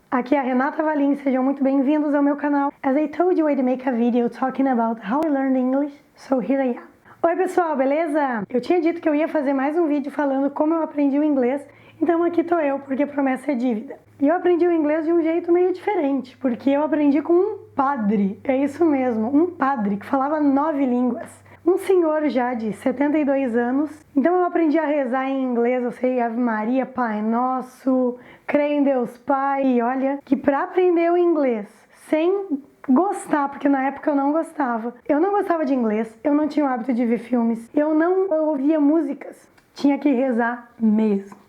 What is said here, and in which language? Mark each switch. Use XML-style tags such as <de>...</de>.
<pt>Aqui é a Renata Valim, sejam muito bem-vindos ao meu canal.</pt> <en>As I told you I'd make a video talking about how I learned English, so here I am.</en> <pt>Oi pessoal, beleza? Eu tinha dito que eu ia fazer mais um vídeo falando como eu aprendi o inglês, então aqui tô eu, porque promessa é dívida. E eu aprendi o inglês de um jeito meio diferente, porque eu aprendi com um padre, é isso mesmo, um padre que falava 9 línguas. Um senhor já de 72 anos, então eu aprendi a rezar em inglês, eu sei Ave Maria, Pai Nosso, creio em Deus Pai, e olha, que para aprender o inglês sem gostar, porque na época eu não gostava de inglês, eu não tinha o hábito de ver filmes, eu não ouvia músicas, tinha que rezar mesmo.</pt>